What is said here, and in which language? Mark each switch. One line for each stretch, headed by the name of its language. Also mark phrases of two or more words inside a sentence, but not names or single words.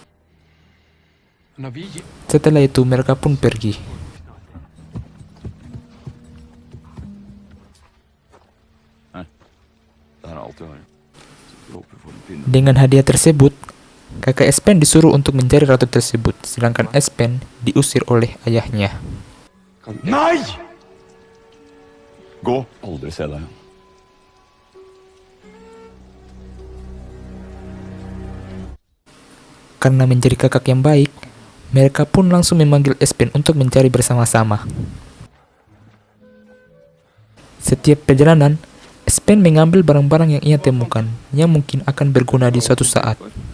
Indonesian: Setelah itu mereka pun pergi. Dengan hadiah tersebut, kakak Espen disuruh untuk mencari ratu tersebut, sedangkan Espen diusir oleh ayahnya.
Norwegian: Nei! Gå, aldri se deg.
Indonesian: Karena menjadi kakak yang baik, mereka pun langsung memanggil Espen untuk mencari bersama-sama. Setiap perjalanan, Espen mengambil barang-barang yang ia temukan, yang mungkin akan berguna di suatu saat.